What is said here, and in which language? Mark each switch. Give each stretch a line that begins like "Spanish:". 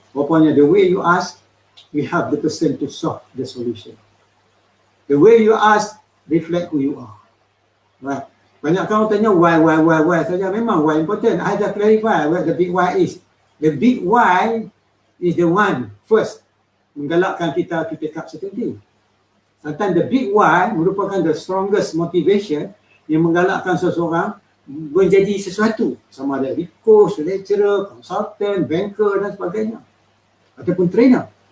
English: Rupanya the way you ask, we have the person to solve the solution. The way you ask reflect who you are. Right.
Malay: Banyak orang tanya why saja. Memang why important.
English: I have clarify what the big why is. The big why is the one first
Malay: menggalakkan kita
English: to take up certain thing. Sometimes the big why
Malay: merupakan
English: the strongest motivation
Malay: yang menggalakkan seseorang menjadi sesuatu, sama ada coach, lecturer, consultant, banker dan sebagainya, ataupun trainer.